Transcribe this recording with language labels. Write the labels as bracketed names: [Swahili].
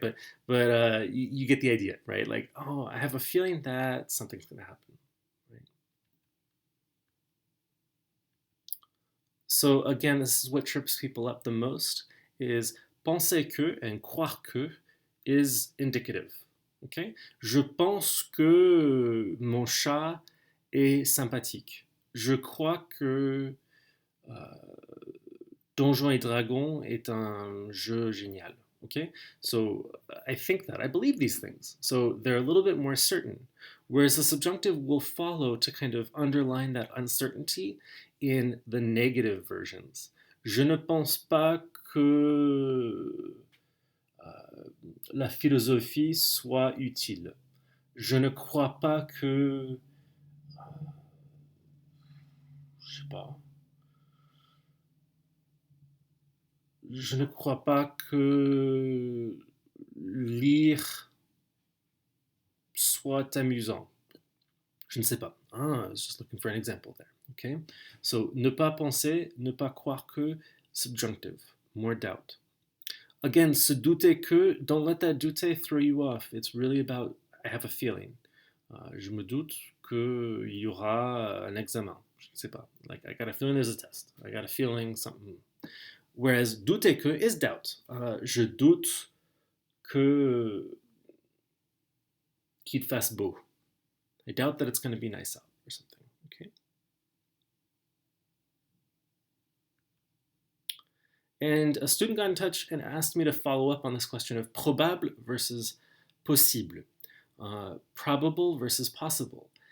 [English] But you get the idea, right? Like, oh, I have a feeling that something's gonna happen, right? So again, this is what trips people up the most: is penser que and croire que is indicative. Okay? [French] Je pense que mon chat est sympathique. Je crois que Donjons et Dragons est un jeu génial. [English] Okay? So I think that, I believe these things. So they're a little bit more certain. Whereas the subjunctive will follow to kind of underline that uncertainty in the negative versions. [French] Je ne pense pas que la philosophie soit utile. Je ne crois pas que, je sais pas, je ne crois pas que lire soit amusant. Je ne sais pas. [English] I was just looking for an example there. Okay? So, ne pas penser, ne pas croire que, subjunctive, more doubt. Again, se douter que, don't let that douter throw you off. It's really about, I have a feeling. [French] Je me doute qu'il y aura un examen. Je ne sais pas. [English] Like, I got a feeling there's a test. I got a feeling something. Whereas douter que is doubt. [French] Je doute que qu'il fasse beau. [English] I doubt that it's going to be nice out or something. Okay. And a student got in touch and asked me to follow up on this question of probable versus possible, probable versus possible.